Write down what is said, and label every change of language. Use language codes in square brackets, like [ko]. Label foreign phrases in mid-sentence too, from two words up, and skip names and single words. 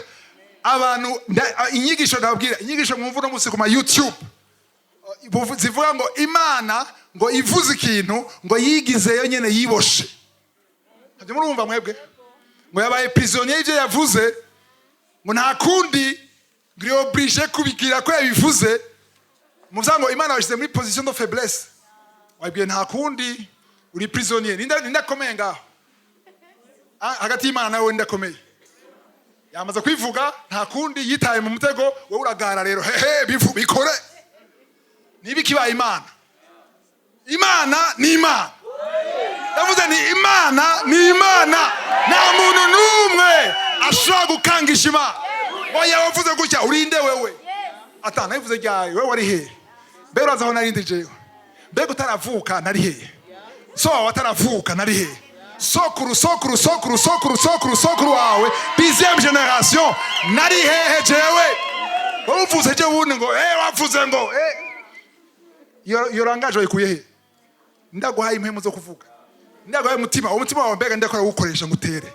[rn] Abantu inyigisho ndababwira, inyigisho mwumva no musi ku ma YouTube zivuga ngo Imana ngo ivuze ikintu ngo yigizeyo nyene yiboshe. Ntabyo murumva mwebwe? Ngo yabaye prisonnier ivyo yavuze, ngo nta kundi ngiri oblige kubigira ko yabivuze. Muzango Imana washize muri [fr] position de faiblesse. [rn] Wabwiye nta kundi uri prisonnier. Ninda komeye ngaho. Hagati y'Imana nawe ndakomeye. Yamaze kwivuga nta kundi, yitaye mu mutego, wowe uragara rero. Bikore. Nibi kibaye Imana. Imana ni Imana. Yavuze ni Imana ni Imana. Nta muntu n'umwe ashobora gukangisha Imana. Oya wavuze gutya urinde wewe. Atana ivuze ryawe wewe wari he? Mbere urazaho narindi jewe. Mbere utaravuka nari he? So wataravuka nari he? Sokuru wawe 10e génération nari hehe jewe? Wowe uvuze je wundi ngo wavuze ngo iyo rangaje wayikuye he? Ndaguhaye impemu zo kuvuga, ndaguhaye umutima wawe mbega ndakora gukoresha ngutere.